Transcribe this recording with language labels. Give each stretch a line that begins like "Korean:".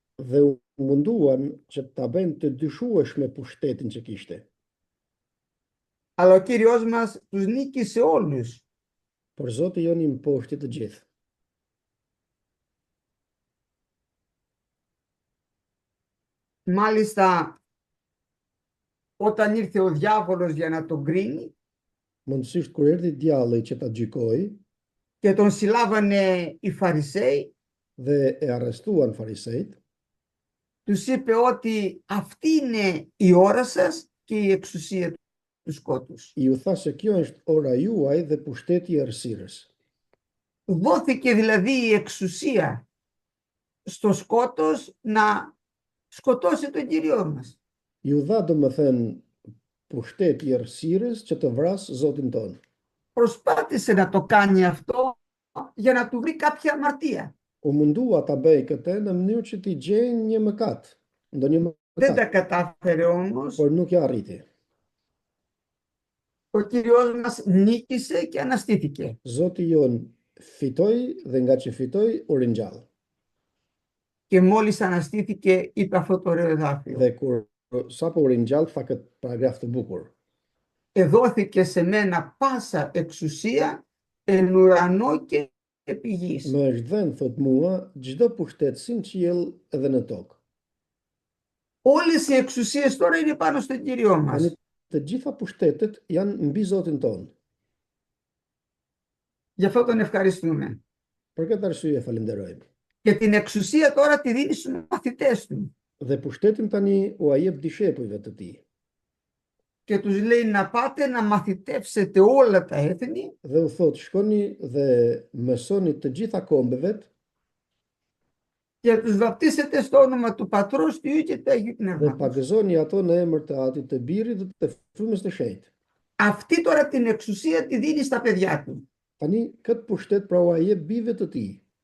Albanian: Dhe u munduan që ta bëjnë të dyshueshme pushtetin që kishte.
Greek: Αλλά ο Κύριος μας τους νίκησε όλους.
Albanian: Por Zoti jon i mposhti të gjithë.
Greek: Μάλιστα, όταν ήρθε ο διάβολος για να τον κρίνει
Albanian: Mundësisht kur erdhi djalli që ta gjykoi
Greek: και τον συλλάβανε οι Φαρισαίοι,
Albanian: dhe e arrestuan farisejt,
Greek: τους είπε ότι αυτή είναι η ώρα σας και η εξουσία του σκότους.
Albanian: i u tha se kjo është ora juaj dhe pushteti i errësirës.
Greek: Δόθηκε δηλαδή η εξουσία στο σκότος να σκοτώσει τον Κύριό μας.
Albanian: Ju dha domethënë pushteti i errësirës që të vras Zotin ton.
Greek: Προσπάθησε να το κάνει αυτό για να του βρει κάποια αμαρτία.
Albanian: U mundua ta bëj këtë në mënyrë që t'i gjejnë një mëkat, ndonjë
Greek: Δεν τα
Albanian: mëkat,
Greek: κατάφερε όμως.
Albanian: por nuk ja arriti.
Greek: Ο Κύριος μας νίκησε και αναστήθηκε.
Albanian: Zoti jon fitoi dhe nga që fitoi u ringjall.
Greek: Και μόλις αναστήθηκε είπε αυτό το ωραίο εδάφιο.
Albanian: Dhe kur sapo u ringjall tha këtë paragraf të bukur.
Greek: Εδόθηκε σε μένα πάσα εξουσία εν ουρανό και επί γης.
Albanian: Më është dhënë, thot mua, çdo pushtet si në qiell edhe në tokë.
Greek: Όλες οι εξουσίες τώρα είναι πάνω στον Κύριο
Albanian: Tani
Greek: μας.
Albanian: të gjitha pushtetet janë mbi Zotin ton.
Greek: Γι' αυτό τον ευχαριστούμε.
Albanian: Për këtë arsye falenderojmë.
Greek: Και την εξουσία τώρα τη δίνει στους μαθητές του.
Albanian: Dhe pushtetin tani u jep dishepujve të tij.
Greek: Και τους λέει να πάτε να μαθητεύσετε όλα τα έθνη
Albanian: Dhe u thot, shkoni dhe mësoni të gjitha kombëvet
Greek: και να τους βαπτίσετε στο όνομα του Πατρός, του Υιού και του Αγίου
Albanian: dhe
Greek: Πνεύματος.
Albanian: pagëzoni ato në emër të Atit, të Birit dhe të Frymës të Shenjtë.
Greek: Αυτή τώρα την εξουσία τη δίνει στα παιδιά του.
Albanian: Tani këtë pushtet pra u jep bijve të tij.